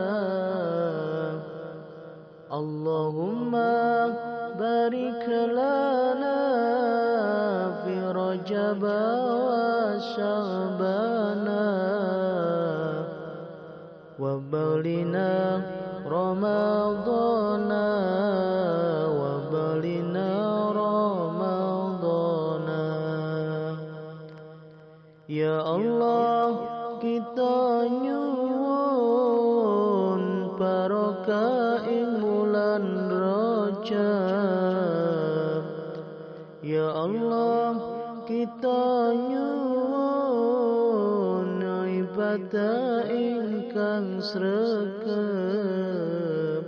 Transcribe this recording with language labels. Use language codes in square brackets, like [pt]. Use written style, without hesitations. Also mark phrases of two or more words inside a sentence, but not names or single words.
[ar] اللهم بارك لنا في رجب وشعبان وبلغنا رمضان وبلغنا رمضان. يا الله, [jv] kita nyuwun barokah ing bulan Rajab. [ar] يا الله, [jv] kita nyuwun ibadah ingkang sregep.